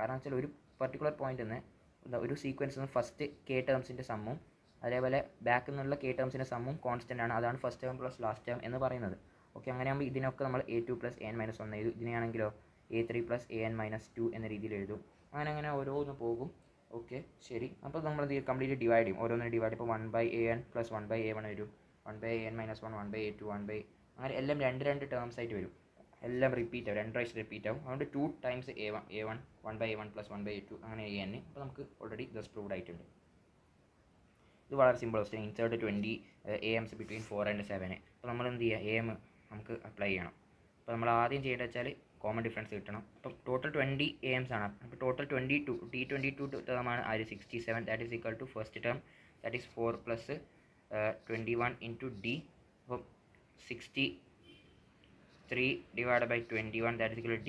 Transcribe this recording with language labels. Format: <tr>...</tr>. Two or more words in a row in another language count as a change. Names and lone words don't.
<ml>കാരണം വെച്ചാൽ ഒരു</ml> <en>particular point</en> <ml>നിന്ന് ഒരു സീക്വൻസിൽ നിന്ന്</ml> <en>first K terms sum</en> <ml>അതേപോലെ ബാക്കിൽ നിന്നുള്ള</ml> <en>K terms sum</en> <ml>കോൺസ്റ്റൻ്റ് ആണ്. അതാണ്</ml> <en>first term plus last term</en> <ml>എന്ന് പറയുന്നത്. ഓക്കെ, അങ്ങനെയാകുമ്പോൾ ഇതിനൊക്കെ നമ്മൾ</ml> <en>A2 plus AN-1</en> <ml>എഴുതും. ഇതിനെയാണെങ്കിലോ</ml> <en>A3 plus AN-2</en> <ml>എന്ന രീതിയിൽ എഴുതും. അങ്ങനെ ഓരോന്ന് പോകും. ഓക്കെ, ശരി. അപ്പോൾ നമ്മൾ ഇത്</ml> <en>complete divide</en> <ml>ചെയ്യും, ഓരോന്നിനും ഡിവൈഡ്. ഇപ്പോൾ</ml> <en>1/AN plus 1/A1</en> <ml>വരും, 1/AN-1, 1/A2, അങ്ങനെ എല്ലാം രണ്ട് ടേംസ് ആയിട്ട് വരും. എല്ലാം റിപ്പീറ്റ് ആവും, 2 പ്രാവശ്യം റിപ്പീറ്റ് ആവും. അതുകൊണ്ട്</ml> <en>2 times A1 1/A1 plus 1/A2</en> <ml>അങ്ങനെ AN. അപ്പോൾ നമുക്ക്</ml> <en>already thus proved</en> <ml>ആയിട്ടുണ്ട്. ഇത് വളരെ</ml> <en>simple question. insert 20 AMs between 4 and 7.</en> <ml>അപ്പോൾ നമ്മൾ എന്ത് ചെയ്യുക, AM നമുക്ക് അപ്ലൈ ചെയ്യണം. അപ്പോൾ നമ്മൾ ആദ്യം ചെയ്യേണ്ടത് വെച്ചാൽ</ml> <en>common difference</en> <ml>കിട്ടണം. അപ്പം</ml> <en>total 20 AMs</en> <ml>ആണ്. അപ്പോൾ</ml> <en>total 22 term</en> <ml>67.</ml> <en>that is equal to first term, that is 4 plus 21 into D. അപ്പം 63 divide by 21, that is equal to D.</en>